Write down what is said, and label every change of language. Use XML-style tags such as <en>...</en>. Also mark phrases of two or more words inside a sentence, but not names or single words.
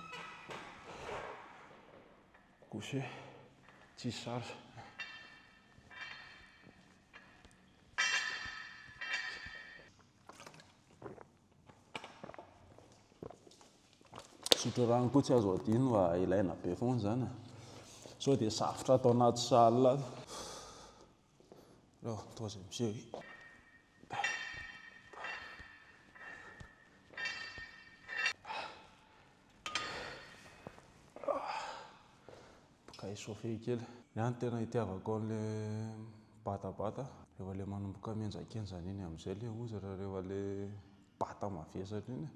<mg>Couché tsy charge. Sotro rano koa tsy azo adino fa ilaina be foana zany. Sao dia safotra atao anaty salle.</mg> <fr>Alors, troisième série.</fr> <mg>Boka échauffé kely. Ihany tena itiavako an'ilay batabata. Rehefa ilay manomboka mihenjakenjana iny amin'izay ilay ozatra rehefa ilay bata mavesatra iny.</mg>